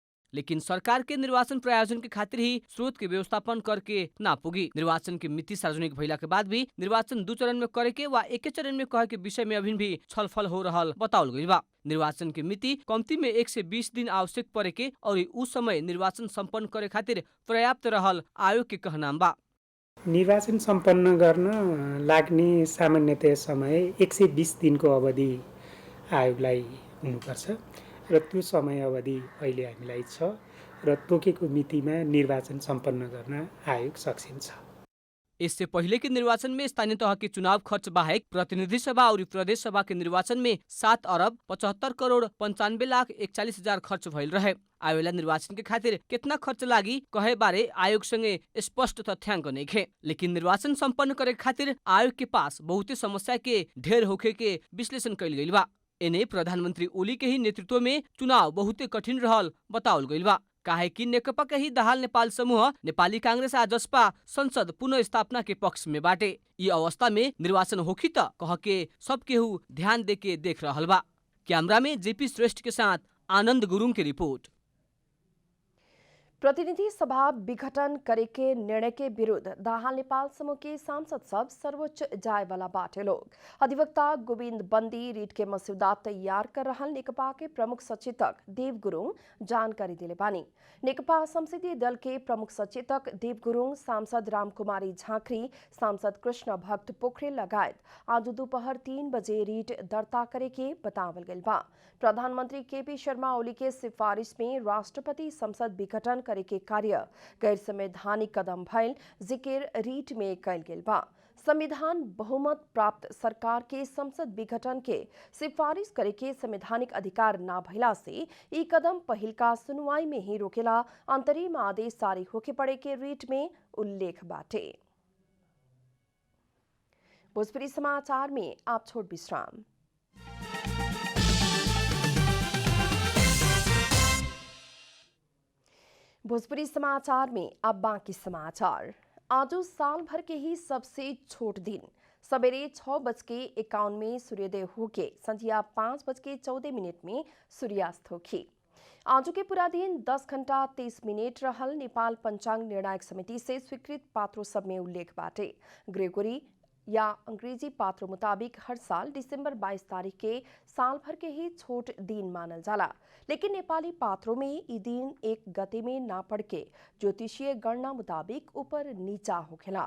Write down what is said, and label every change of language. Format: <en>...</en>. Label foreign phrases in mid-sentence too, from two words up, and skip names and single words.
<bho>लेकिन सरकार के निर्वाचन प्रायोजन के खातिर ही स्रोत के व्यवस्थापन करके ना पुगी। निर्वाचन की मिति सार्वजनिक भइला के बाद भी निर्वाचन 2 चरण में करे के वा एक चरण में कहे के विषय में अभी भी छलफल हो रहल बताउल गइल बा। निर्वाचन की मिति कम्ती में 1 से 20 दिन आवश्यक परे के और उस समय निर्वाचन सम्पन्न करे खातिर पर्याप्त रहल आयोग के कहनाम बा।</bho> <ne>निर्वाचन सम्पन्न गर्न लाग्ने सामान्यतया समय 120 दिनको अवधि आयोगलाई हुनुपर्छ र त्यो समय अवधि अहिले हामीलाई छ र तोकेको मितिमा निर्वाचन सम्पन्न गर्न आयोग सक्षम छ।</ne> <bho>इससे पहले के निर्वाचन में स्थानीय तह के चुनाव खर्च बाहेक प्रतिनिधि सभा और प्रदेश सभा के निर्वाचन में 7 अरब 75 करोड़ 95 लाख 41 हजार खर्च भइल रहे। आवेला निर्वाचन के खातिर कितना खर्च लागी कहे बारे आयोग संगे स्पष्ट तथ्यांक नइखे, लेकिन निर्वाचन सम्पन्न करे खातिर आयोग के पास बहुते समस्या के ढेर होखे के विश्लेषण कइल गइल बा। एने प्रधानमंत्री ओली के ही नेतृत्व में चुनाव बहुते कठिन रहल बताउल गइल बा। काहे कि नेकपा के ही दाहाल नेपाल समूह नेपाली कांग्रेस आ जसपा संसद पुनः स्थापना के पक्ष में बाटे। ये अवस्था में निर्वाचन होखी त कह के सब केहू ध्यान दे के देख रहल बा। कैमरा में जेपी श्रेष्ठ के साथ आनंद गुरुङ की रिपोर्ट। प्रतिनिधि सभा विघटन करे के निर्णय के विरुद्ध दाहाल नेपाल समूह के सांसद सब सर्वोच्च जाए वाला बाटे लोग। अधिवक्ता गोविंद बंदी रीट के मसौदा तैयार कर रहल नेकपा के प्रमुख सचेतक देव गुरुङ जानकारी दिले बानी। नेकपा संसदीय दल के प्रमुख सचेतक देव गुरुङ, सांसद रामकुमारी झाँक्री, सांसद कृष्ण भक्त पोखरेल लगायत आज दोपहर 3 बजे रीट दर्ता करे के बतावल गइल बा। प्रधानमंत्री केपी शर्मा ओली के सिफारिश में राष्ट्रपति संसद विघटन करे के कार्य गैर संवैधानिक कदम भइल जिकिर रीट में कइल गेल बा। संविधान बहुमत प्राप्त सरकार के संसद विघटन के सिफारिश करे के संवैधानिक अधिकार ना भइला से ई कदम पहिलका सुनवाई में ही रोकेला अंतरिम आदेश जारी होके पड़े के रीट में उल्लेख बाटे। भोजपुरी समाचार में आप छोड़ विश्राम। भोजपुरी समाचार में अब बाकी समाचार। आज साल भर के ही सबसे छोट दिन सवेरे 6:51 में सूर्योदय होके संझिया 5:14 में सूर्यास्त होखी। आज के पूरा दिन 10 घंटा 30 मिनट रहल नेपाल पंचांग निर्णायक समिति से स्वीकृत पात्रों सब में उल्लेख बाटे। ग्रेगोरी या अंग्रेजी पात्रों मुताबिक हर साल दिसंबर 22 तारीख के साल भर के ही छोट दिन मानल जाला, लेकिन नेपाली पात्रों में ई दिन एक गते में ना पड़ के ज्योतिषीय गणना मुताबिक ऊपर नीचा होखेला।</bho>